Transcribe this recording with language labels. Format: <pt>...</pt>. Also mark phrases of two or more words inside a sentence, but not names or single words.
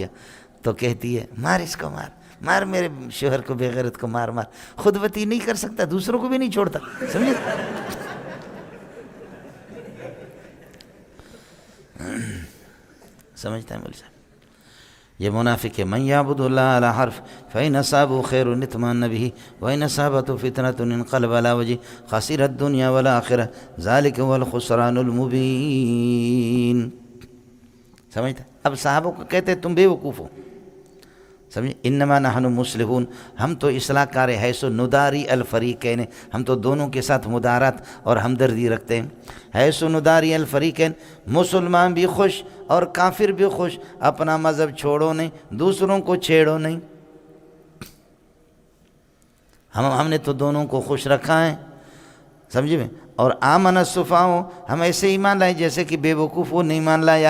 <ur>تو کہتی ہے مار اس کو، مار مار میرے شوہر کو، بے غیرت کو مار مار. خودبتی نہیں کر سکتا، دوسروں کو بھی نہیں چھوڑتا. سمجھے؟ سمجھتا ہے مولوی صاحب؟ یہ منافق ہے.</ur> <ar>من یعبد اللہ علی حرف فإن أصابه خیر اطمأن به وإن أصابته فتنة انقلب على وجهه خسر الدنيا والآخرة ذلك هو الخسران المبین.</ar> <ur>سمجھتا؟ اب صحابوں کو کہتے تم بے وقوف ہو. سمجھے؟</ur> <ar>انما نحن مصلحون،</ar> <ur>ہم تو اصلاح کار</ur> <ar>حیث نداری الفریقین،</ar> <ur>ہم تو دونوں کے ساتھ مدارات اور ہمدردی رکھتے ہیں.</ur> <ar>حیث نداری الفریقین،</ar> <ur>مسلمان بھی خوش اور کافر بھی خوش. اپنا مذہب چھوڑو نہیں، دوسروں کو چھیڑو نہیں. ہم نے تو دونوں کو خوش رکھا ہے. سمجھے میں؟ اور</ur> <ar>آمن السفہاء،</ar> <ur>ہم ایسے ایمان لائے جیسے کہ بے وقوفوں نے ایمان لایا.</ur>